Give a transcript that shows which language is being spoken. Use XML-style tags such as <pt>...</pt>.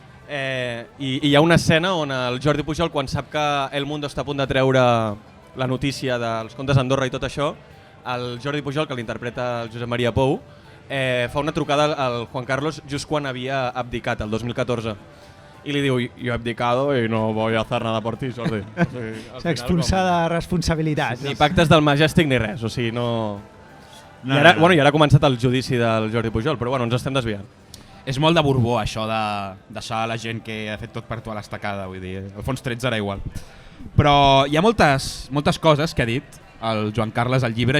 <ca>I hi ha una escena on el Jordi Pujol, quan sap que El Mundo està a punt de treure la notícia dels contes d'Andorra i tot això, el Jordi Pujol, que l'interpreta el Josep Maria Pou, fa una trucada al Juan Carlos just quan havia abdicat, el 2014. I li diu,</ca> <es>yo he abdicado y no voy a hacer nada por ti, Jordi.</es> <ca>S'expulsa de responsabilitats. Ni pactes del Majestic ni res, o sigui, no... I ara ha començat el judici del Jordi Pujol, però bueno, ens estem desviant. És molt de Borbó, això de deixar la gent que ha fet tot per tu a l'estacada, vull dir, al fons 13 era igual. Però hi ha moltes coses que ha dit el Joan Carles al llibre.</ca>